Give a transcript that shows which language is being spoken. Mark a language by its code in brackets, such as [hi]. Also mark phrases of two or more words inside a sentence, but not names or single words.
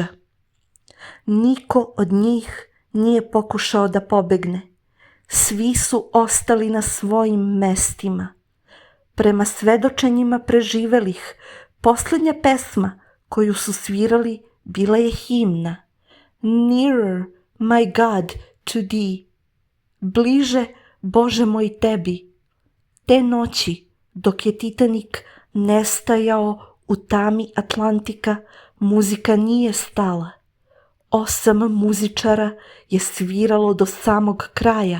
[sr] Niko od njih nije pokušao da pobegne. Svi su ostali na svojim mestima. Prema svedočenjima preživelih, posljednja pesma koju su svirali bila je himna Nearer, my God, to thee. Bliže, Bože moj, tebi. Te noći, dok je Titanik nestajao u tami Atlantika, muzika nije stala. 8 muzičara je sviralo do samog kraja.